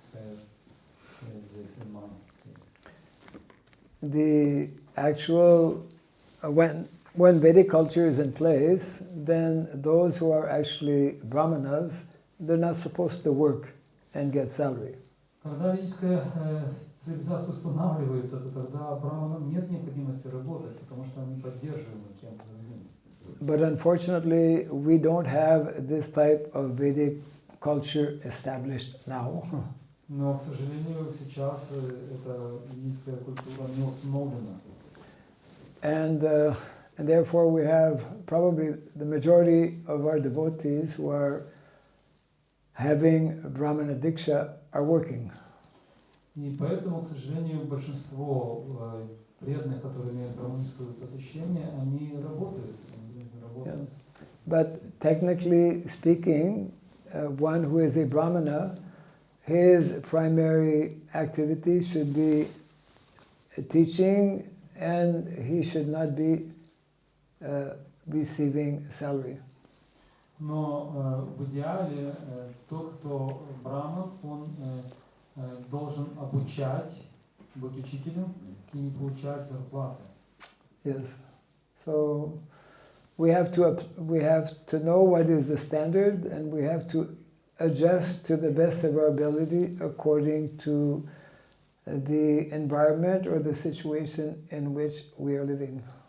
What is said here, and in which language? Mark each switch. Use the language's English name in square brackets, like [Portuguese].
[English] have this in mind. Yes. The actual when Vedic culture is in place, then those who are actually brahmanas, they're not supposed to work and get salary. [Russian] Когда ведическая цивилизация устанавливается, то тогда браманам нет необходимости работать, потому что они поддерживаемы кем-то другим. [English] But unfortunately, we don't have this type of Vedic culture established now. [Russian] Но, к сожалению, сейчас эта ведическая культура не установлена. [English] And therefore we have probably the majority of our devotees who are having Brahmana Diksha are working. [Russian] И поэтому, к сожалению, большинство преданных, которые имеют браманическое посвящение, они работают. [English] Yeah. But technically speaking, one who is a Brahmana, his primary activity should be teaching, and he should not be receiving salary. [Russian] Но в идеале тот, кто браман, он должен обучать, быть учителем и получать зарплату. [English] Yes. So we have to know what is the standard, and we have to adjust to the best of our ability according to the environment or the situation in which we are living.